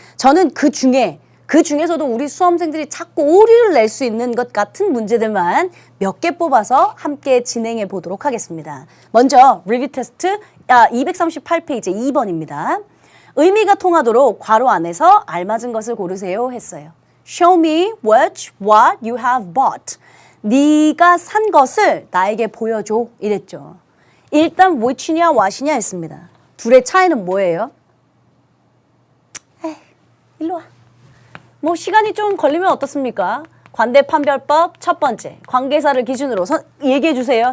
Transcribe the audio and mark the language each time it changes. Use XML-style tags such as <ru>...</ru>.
<ko>저는 그 중에서도 우리 수험생들이 자꾸 오류를 낼 수 있는 것 같은 문제들만 몇 개 뽑아서 함께 진행해 보도록 하겠습니다. 먼저 리뷰 테스트 238페이지 2번입니다. 의미가 통하도록 괄호 안에서 알맞은 것을 고르세요 했어요.</ko> <en>Show me what you have bought.</en> <ko>네가 산 것을 나에게 보여줘 이랬죠. 일단 which냐 what이냐 했습니다. 둘의 차이는 뭐예요? 에이, 일로 와. 뭐 시간이 좀 걸리면 어떻습니까? 관대판별법 첫 번째 관계사를 기준으로 얘기해 주세요.</ko>